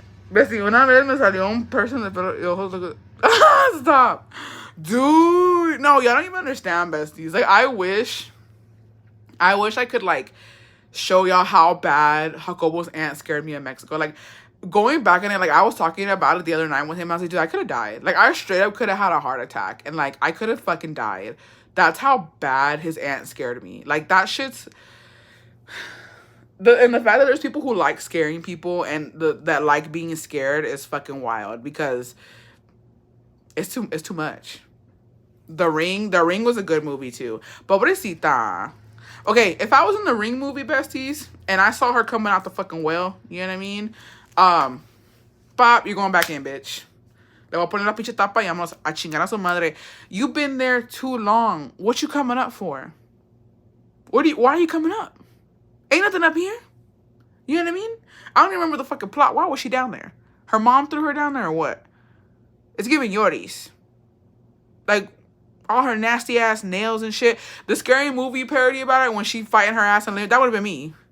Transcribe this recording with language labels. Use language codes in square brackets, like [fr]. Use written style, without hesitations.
[es] Bessie, una vez me salió un person de pelo y ojos. [en] Stop. Dude. No, y'all don't even understand, besties. Like, I wish I could, like, show y'all how bad Jacobo's aunt scared me in Mexico. Like, going back in it, like, I was talking about it the other night with him. I was like, dude, I could have died. Like, I straight up could have had a heart attack. And, like, I could have fucking died. That's how bad his aunt scared me. Like, that shit's... And the fact that there's people who like scaring people and that like being scared is fucking wild because it's too much. The Ring was a good movie too. Pobrecita. Okay, if I was in the Ring movie, besties, and I saw her coming out the fucking well, you know what I mean? Um, Pop, you're going back in, bitch. [es] Le voy a poner la pinche tapa y vamos a chingar a su madre. [en] You've been there too long. What you coming up for? Why are you coming up? Ain't nothing up here. You know what I mean? I don't even remember the fucking plot. Why was she down there? Her mom threw her down there or what? It's giving Yoris. Like, all her nasty ass nails and shit. The Scary Movie parody about it when she fighting her ass and that would have been me.